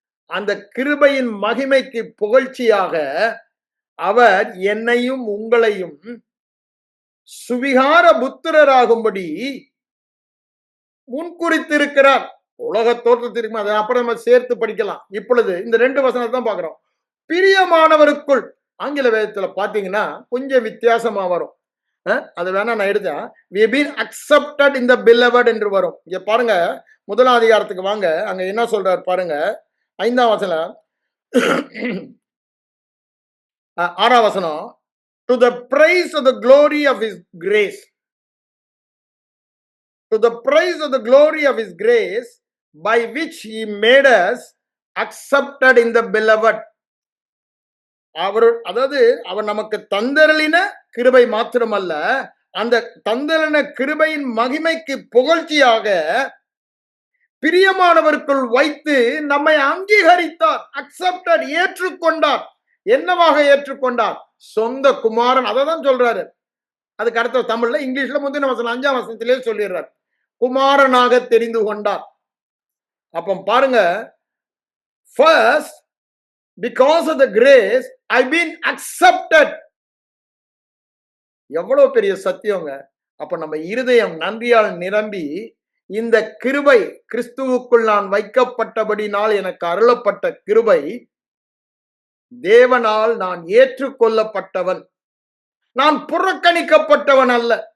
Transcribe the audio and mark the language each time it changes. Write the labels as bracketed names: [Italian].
[Tamil] அந்த கிருபையின் மகிமைக்கு புகழ்ச்சியாக அவர் என்னையும் உங்களையும் சுவிகார புத்திரராகும்படி முன்குறித்திருக்கிறார். உலக தோற்றத்திற்கு அதை அப்புறம் நம்ம சேர்த்து படிக்கலாம். இப்பொழுது இந்த 2 வசனத்தை தான் பார்க்கிறோம். பிரியமானவருக்குள், ஆங்கில வேதத்துல பாத்தீங்கன்னா கொஞ்சம் வித்தியாசமா வரும். அது வேணா நான் எடுத்தேன். [English] we have been accepted in the beloved [Tamil] என்று வரும். இங்க பாருங்க, 1ஆம் அதிகாரத்துக்கு வாங்க, அங்க என்ன சொல்றார் பாருங்க. 5ஆம் வசனம், 6ஆம் வசனம், [English] to the praise of the glory of his grace, to the praise of the glory of his grace by which he made us accepted in the beloved. [Tamil] அவர், அதாவது அவர் நமக்கு தந்தருளின கிருபை மாத்திரமல்ல, அந்த தந்தலன கிருபையின் மகிமைக்கு புகழ்ச்சியாக பிரியமானவருக்குள் வைத்து நம்மை அங்கீகரித்தார். அக்செப்டட், ஏற்றுக்கொண்டார். என்னவாக ஏற்றுக்கொண்டார்? சொந்த குமாரன். அதை தான் சொல்றாரு. அதுக்கு அடுத்த தமிழ்ல, இங்கிலீஷ்ல முந்தின வசனம் 5ஆம் வசனத்திலே சொல்லிடுறார். குமாரனாக தெரிந்து கொண்டார். அப்ப பாருங்க, [English] first because of the grace I've been accepted. [Tamil] எவ்வளவு பெரிய சத்தியங்க. அப்ப நம்ம இருதயம் நன்றியால் நிரம்பி, இந்த கிருபை, கிறிஸ்துவுக்குள் நான் வைக்கப்பட்டபடினால் எனக்கு அருளப்பட்ட கிருபை, தேவனால் நான் ஏற்றுக்கொள்ளப்பட்டவன், நான் புறக்கணிக்கப்பட்டவன் அல்ல.